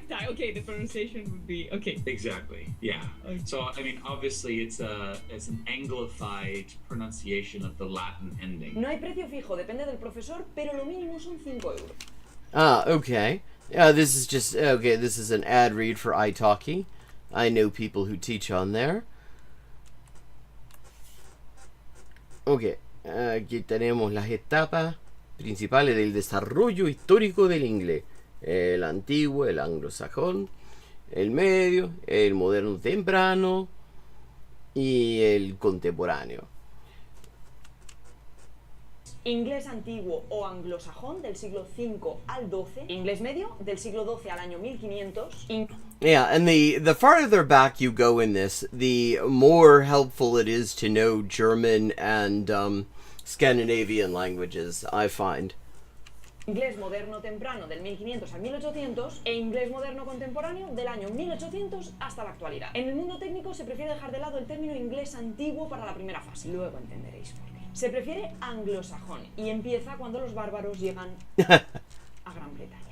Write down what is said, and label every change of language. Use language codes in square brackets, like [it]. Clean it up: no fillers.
[en] Okay, the pronunciation would be okay. Exactly. Yeah. Okay. So I mean, obviously, it's an anglified pronunciation of the Latin ending. [es] No hay precio fijo, depende del profesor, pero lo mínimo son 5 euros. [en] Okay. This is just this is an ad read for italki. I know people who teach on there. Okay. [es] Aquí tenemos las etapas principales del desarrollo histórico del inglés. El antiguo, el anglosajón, el medio, el moderno temprano y el contemporáneo. Inglés antiguo o anglosajón del siglo V al XII. Inglés medio del siglo XII al año 1500. [en] Yeah, and the farther back you go in this, the more helpful it is to know German and Scandinavian languages, I find. [es] Inglés moderno temprano del 1500 al 1800 e inglés moderno contemporáneo del año 1800 hasta la actualidad. En el mundo técnico se prefiere dejar de lado el término inglés antiguo para la primera fase. Luego entenderéis por qué. Se prefiere anglosajón y empieza cuando los bárbaros llegan a Gran Bretaña.